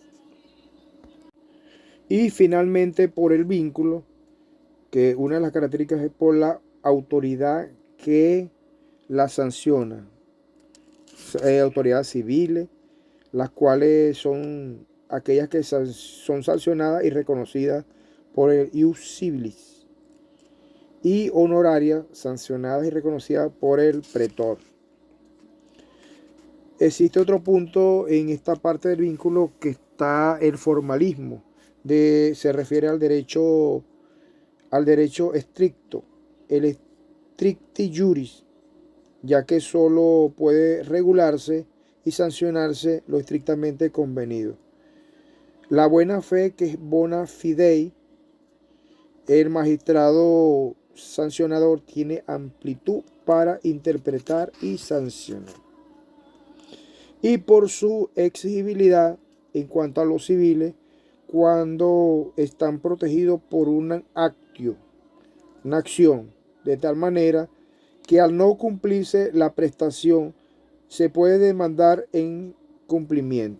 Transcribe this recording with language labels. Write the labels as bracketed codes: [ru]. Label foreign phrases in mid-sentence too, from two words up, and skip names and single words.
[es] Y finalmente por el vínculo, que una de las características es por la autoridad que la sanciona, autoridades civiles, las cuales son aquellas que son sancionadas y reconocidas por el [la] ius civilis, [es] y honorarias sancionadas y reconocidas por el pretor. Existe otro punto en esta parte del vínculo que está el formalismo, se refiere al derecho estricto, el [la] stricti juris, [es] ya que solo puede regularse y sancionarse lo estrictamente convenido. La buena fe, que es [la] bona fidei, [es] el magistrado sancionador tiene amplitud para interpretar y sancionar. Y por su exigibilidad en cuanto a los civiles, cuando están protegidos por una acción, de tal manera que al no cumplirse la prestación se puede demandar en cumplimiento.